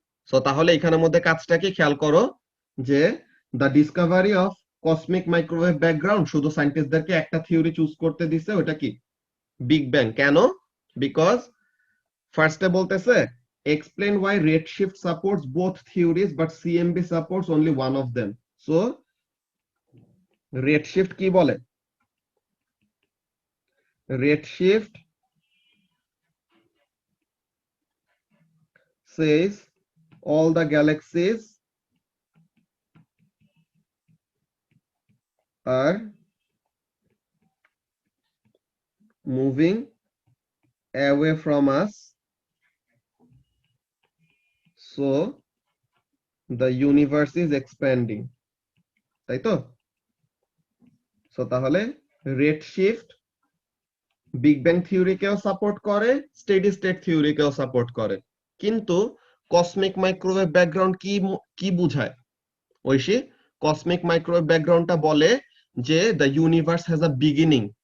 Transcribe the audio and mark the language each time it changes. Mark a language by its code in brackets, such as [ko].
[bn] So তাহলে এখানের মধ্যে কাজটা কি খেয়াল করো, যে the Discovery of cosmic microwave background শুধু সায়েন্টিস্টদেরকে একটা থিওরি চুজ করতে দিছে, ওটা কি, বিগ ব্যাং। কেন? [en] Because ফার্স্টে বলতেছে explain why red shift supports both theories but CMB supports only one of them. [bn] So red shift কি বলে, red shift [en] says all the galaxies are moving away from us, so the universe is expanding। [bn] তাই তো? So তাহলে red shift big bang থিওরিকেও support করে, steady state থিওরিকেও support করে, কিন্তু cosmic microwave background কি কি বুঝায়, ঐশী? [en] cosmic microwave ব্যাকগ্রাউন্ডটা [bn] বলে যে [en] The universe has a beginning.